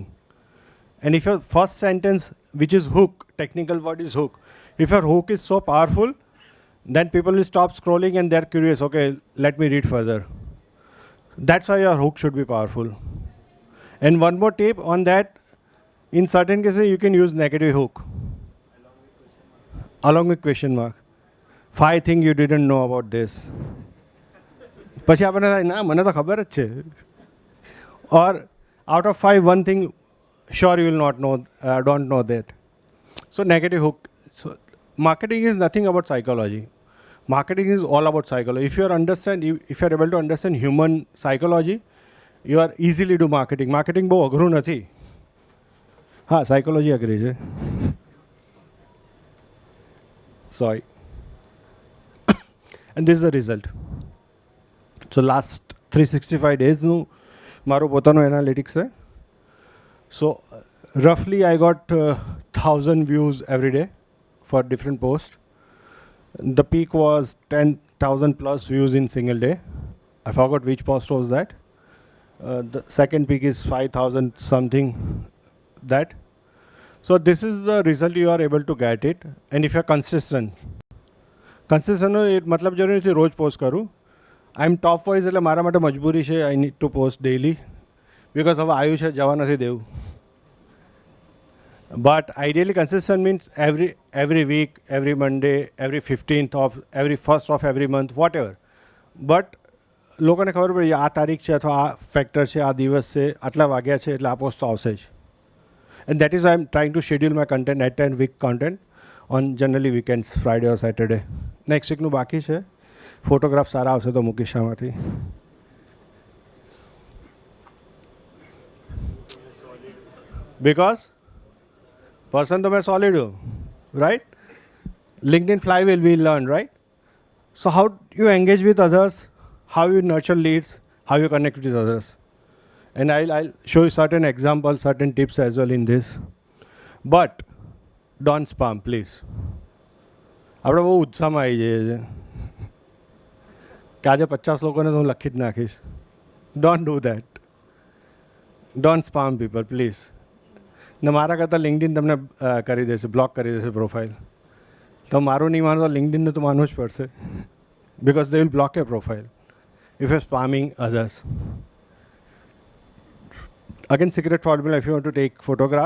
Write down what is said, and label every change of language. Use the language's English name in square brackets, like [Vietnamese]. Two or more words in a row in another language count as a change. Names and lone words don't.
[English] And if your first sentence, which is hook, technical word is hook, if your hook is so powerful, then people will stop scrolling and they're curious, okay, let me read further. That's why your hook should be powerful. And one more tip on that, in certain cases you can use negative hook. Along with question mark. 5 things you didn't know about this. [Gujarati] પછી આપણને થાય ના મને તો ખબર જ છે. [English] Or out of 5, 1 thing sure you will not know, don't know that. So negative hook. So marketing is nothing about psychology. Marketing is all about psychology. If you are able to understand human psychology, you are easily do marketing. [Gujarati] Marketing બહુ અઘરું નથી. હા, psychology અઘરી છે. [English] Sorry. And this is the result. So last 365 days [Gujarati] નું મારું પોતાનું analytics છે. [English] So roughly I got 1,000 views every day for different posts. The peak was 10,000 plus views in single day. I forgot which post was that. The second peak is 5,000 something that. So this is the result you are able to get it. And if you are consistent मतलब [Gujarati] જરૂરી નથી રોજ પોસ્ટ કરું. [English] I am top wise [Gujarati] એટલે મારા માટે મજબૂરી છે. [English] I need to post daily because [Gujarati] હવે આવ્યું છે, જવા નથી દેવું. [English] But ideally consistent means every week, every Monday, every 15th of every 1st of every month, whatever. [Gujarati] But લોકોને ખબર પડી આ તારીખ છે અથવા આ ફેક્ટર છે, આ દિવસ છે, આટલા વાગ્યા છે એટલે આ પોસ્ટ તો આવશે જ. [English] And that is why I'm trying to schedule my content, at and week content, on generally weekends, Friday or Saturday. Next week [Gujarati] નું બાકી છે. ફોટોગ્રાફ સારા આવશે તો મૂકીશ આમાંથી. [English] Because person [Gujarati] તો મેં સોલિડ હું, રાઈટ? [English] LinkedIn flywheel we learned, right? So how you engage with others, how you nurture leads, how you connect with others. And I'll show you certain examples, certain tips as well in this. But don't spam, please. [Gujarati] આપણે બહુ ઉત્સાહમાં આવી જઈએ છે કે આજે 50 લોકોને તો હું લખી જ નાખીશ. [English] Don't do that. Don't spam people, please. [Gujarati] ને મારા કરતાં LinkedIn તમને કરી દેશે, બ્લોક કરી દેશે પ્રોફાઇલ. તો મારું નહીં માનો તો LinkedInને તો માનવું જ પડશે. [English] Because they will block your profile if you're spamming others. Again, secret formula if you want to take photograph.